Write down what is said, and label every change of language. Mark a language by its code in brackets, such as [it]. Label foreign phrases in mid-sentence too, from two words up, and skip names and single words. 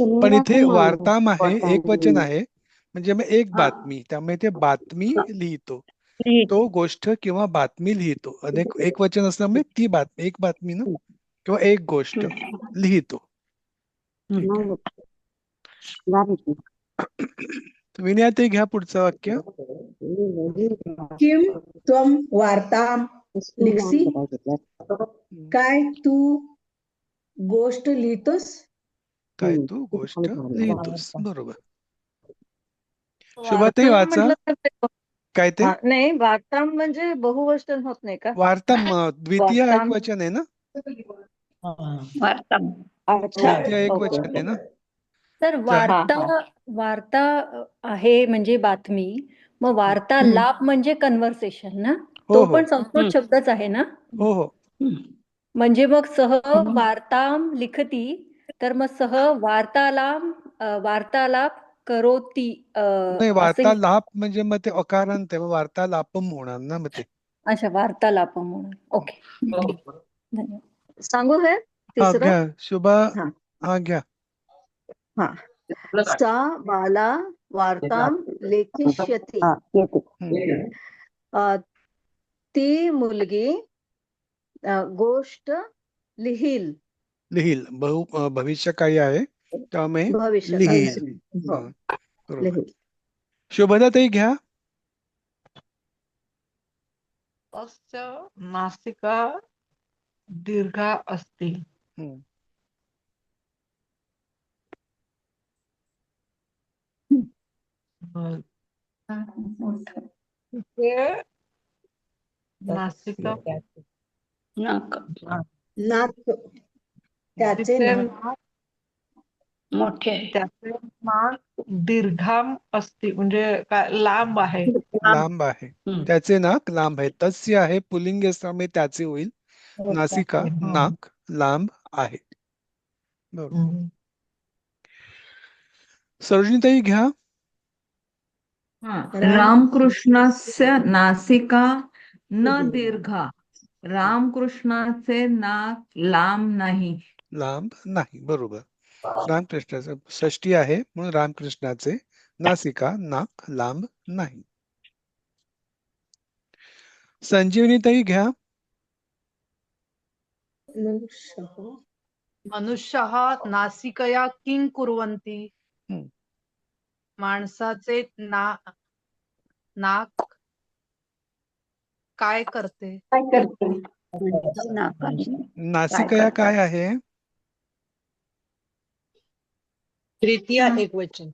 [mr] पण इथे वार्ताम आहे, एक वचन आहे, म्हणजे मग एक बातमी, त्यामुळे ते बातमी लिहितो. तो गोष्ट किंवा बातमी लिहितो. अनेक एक वचन असल्यामुळे ती बातमी, एक बातमी ना, किंवा एक गोष्ट लिहितो. विनयाताई घ्या पुढचं वाक्य. [sa] किम त्वम वार्ताम लिखसी, [mr] काय तू गोष्ट लिहितोस? काय तू गोष्ट लिहितोस. बरोबर. शुभाताई वाचा. काय ते? नाही, वार्ताम म्हणजे बहुवचन होत नाही का? वार्ताम द्वितीय वार्ताम. एकवचन आहे ना? वार्ता. अच्छा, द्वितीय ओके एकवचन आहे ना? तर वार्ता आहे म्हणजे बातमी. मग वार्तालाप म्हणजे कन्व्हर्सेशन ना? हो तो हो पण संस्कृत शब्दच आहे ना? हो हो. म्हणजे मग [sa] सह वार्ताम लिखती, [mr] तर मग [sa] सह वार्तालाप करोती [mr] नाही, असंही. वार्तालाप म्हणजे मग ते अकारांत आहे, मग वार्तालापम होणार ना मग ते. अच्छा, वार्तालाप म्हणून. ओके, ठीक. धन्यवाद. सांगू हे हा तिसरं? घ्या शुभा. हा. हा घ्या. हा. [sa] सा बाला वार्ताम लेखिष्यति. [mr] ती मुलगी गोष्ट लिहील. लिहील भविष्यकाळी आहे त्यामुळे भविष्यकाळी. लिहील. हो, हा, बरोबर. लिहील. शुभदाताई घ्या. [sa] अस्य नासिका दीर्घा अस्ति. हम्म. [mr] तिचे नासिका नाक नाक त्याचे तिचे नाक नाक मोठे आहे. त्याचे नाक [sa] दीर्घाम अस्ति [mr] म्हणजे काय लांब आहे. लांब आहे. त्याचे नाक लांब आहे. तस्य आहे पुल्लिंग असल्यामुळे त्याचे होईल. नासिका नाक लांब आहे. बरोबर. सरोजिनीताई घ्या. [sa] रामकृष्णस्य नासिका न दीर्घा. [mr] रामकृष्णाचे नाक लांब नाही. लांब नाही. बरोबर. रामकृष्णाचं षष्टी आहे म्हणून रामकृष्णाचे नासिका नाक लांब नाही. संजीवनीताई घ्या. [sa] मनुष्यः नासिकया किं कुर्वन्ति. हम्म. [mr] माणसाचे नाक काय करते. नाकाने नासिकया काय आहे? तृतीय एकवचन.